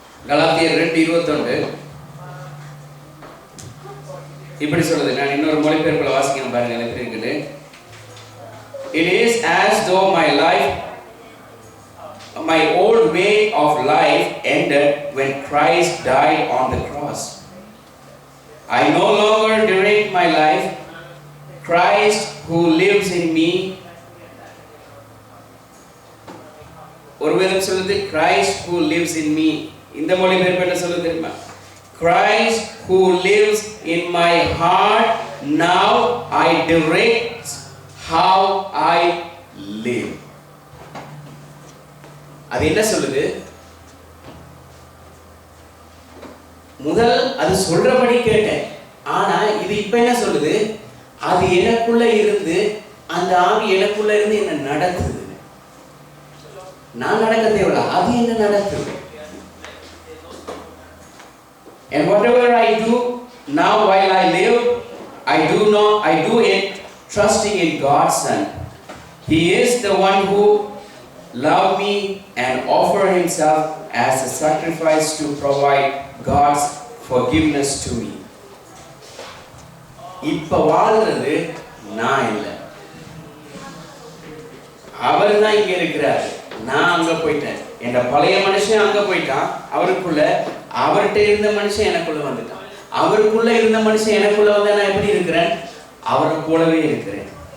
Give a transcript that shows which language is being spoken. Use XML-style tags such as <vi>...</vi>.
<ta>கலாத்தியர் 2:21 இப்படி சொல்லுது. நான் இன்னொரு மொழிபெயர்ப்புல வாசிக்கணும் பாருங்க, எனக்கு இருக்குது.</ta> <en>It is as though my old way of life ended when Christ died on the cross. I no longer direct my life. Christ who lives in me.</en> <ta>ஒரு வேதம் சொல்லுது</ta> <en>Christ who lives in me.</en> <ta>இந்த மொழிபெயர்ப்பு என்ன சொல்லுது தெரியுமா?</ta> <en>Christ who lives in my heart, now I direct how I live.</en> <ta>அது என்ன சொல்லுது? முதல் அது சொல்றபடி கேட்டேன். ஆனா இது இப்ப என்ன சொல்லுது? அது எனக்குள்ள இருந்து, அந்த ஆவி எனக்குள்ள இருந்து என்ன நடக்குது. நான் நடக்க தேவையில்லை, அது என்ன நடக்குது.</ta> <en>And whatever I do now while I live, I do it trusting in God's Son. He is the one who loved me and offered himself as a sacrifice to provide God's forgiveness to me.</en> <ta>இப்ப வாழ்றது நான் இல்லை, அவர் தான் இங்க இருக்கிறார். நான் அங்க போயிட்டேன். என் பழைய மனுஷன் அங்க போயிட்டான். அவருக்குள்ள அவர்கிட்ட இருந்த மனுஷன் எனக்குள்ள வந்துட்டான். அவருக்குள்ள இருந்த மனுஷன் எனக்குள்ள வந்து நான் எப்படி இருக்கிறேன்? அவரை போலவே இருக்கிறேன்.</ta>